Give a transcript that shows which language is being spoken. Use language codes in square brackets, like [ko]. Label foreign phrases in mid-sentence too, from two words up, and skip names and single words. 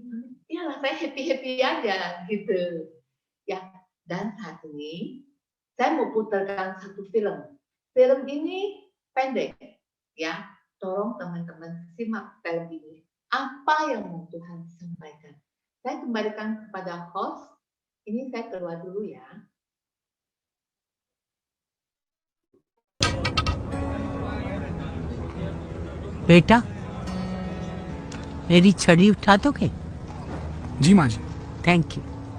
[id] Iyalah saya happy aja gitu. Ya, dan saat ini saya mau putarkan satu film. Film ini pendek, ya. Tolong teman-teman simak film ini. Apa yang mau Tuhan sampaikan? Saya kembalikan kepada host. Ini saya keluar dulu ya. [hi] बेटा मेरी छड़ी उठा दोगे? जी माँ जी। [en] thank you.